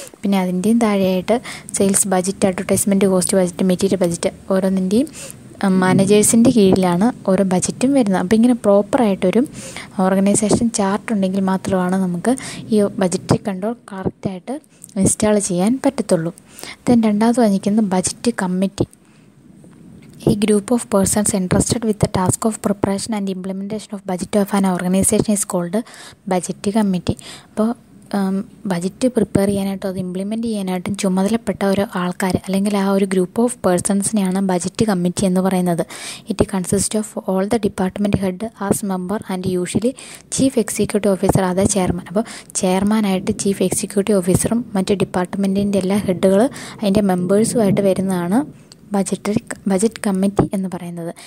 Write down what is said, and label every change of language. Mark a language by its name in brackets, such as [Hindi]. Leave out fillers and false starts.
[Malayalam] പിന്നെ അതിൻ്റെയും താഴെയായിട്ട് sales budget, advertisement cost budget, material budget, ഓരോന്നിൻ്റെയും മാനേജേഴ്സിൻ്റെ കീഴിലാണ് ഓരോ ബജറ്റും വരുന്നത്. അപ്പോൾ ഇങ്ങനെ പ്രോപ്പറായിട്ടൊരു ഓർഗനൈസേഷൻ ചാർട്ട് ഉണ്ടെങ്കിൽ മാത്രമാണ് നമുക്ക് ഈ ബജറ്റ് കൺട്രോൾ കറക്റ്റായിട്ട് ഇൻസ്റ്റാൾ ചെയ്യാൻ പറ്റത്തുള്ളൂ. ദെൻ രണ്ടാമത് വന്നിരിക്കുന്നത് budget committee. [English] A group of persons entrusted with the task of preparation and implementation of budget of an organization is called budget committee. [Malayalam] അപ്പോൾ ബജറ്റ് പ്രിപ്പയർ ചെയ്യാനായിട്ടും അത് ഇംപ്ലിമെൻറ്റ് ചെയ്യാനായിട്ടും ചുമതലപ്പെട്ട ഒരു ആൾക്കാർ അല്ലെങ്കിൽ ആ ഒരു ഗ്രൂപ്പ് ഓഫ് പേഴ്സൺസിനെയാണ് ബജറ്റ് കമ്മിറ്റി എന്ന് പറയുന്നത്. [English] it consist of all the department head as member and usually chief executive officer, [Malayalam] അതായത് ചെയർമാൻ. അപ്പോൾ ചെയർമാനായിട്ട് ചീഫ് എക്സിക്യൂട്ടീവ് ഓഫീസറും മറ്റ് ഡിപ്പാർട്ട്മെൻറ്റിൻ്റെ എല്ലാ ഹെഡുകൾ അതിൻ്റെ മെമ്പേഴ്സുമായിട്ട് വരുന്നതാണ് ബജറ്റ് കമ്മിറ്റി എന്ന് പറയുന്നത്.